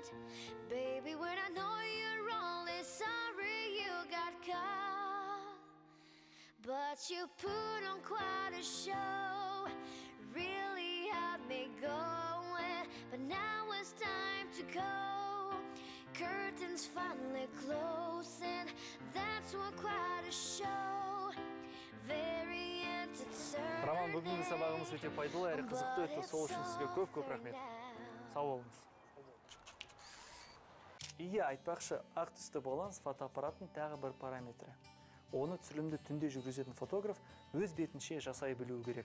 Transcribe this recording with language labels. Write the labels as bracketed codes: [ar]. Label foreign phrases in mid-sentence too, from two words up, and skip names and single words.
[en] Baby, when I know you're only sorry you got caught, but you put on quite a show, really had me going. But now it's time to go. Curtains finally closing. That's what quite a show. Very entertaining. [kk] Роман, бүгінгі сабағымыз өте пайдалы әрі қызықты өтті. Сол үшін сізге көп рахмет. Сау болыңыз. Ие, айтпақшы, ақ түсті баланс фотоаппараттың тағы бір параметрі. Оны түсірілімді түнде жүргізетін фотограф өз бетінше жасай білуі керек.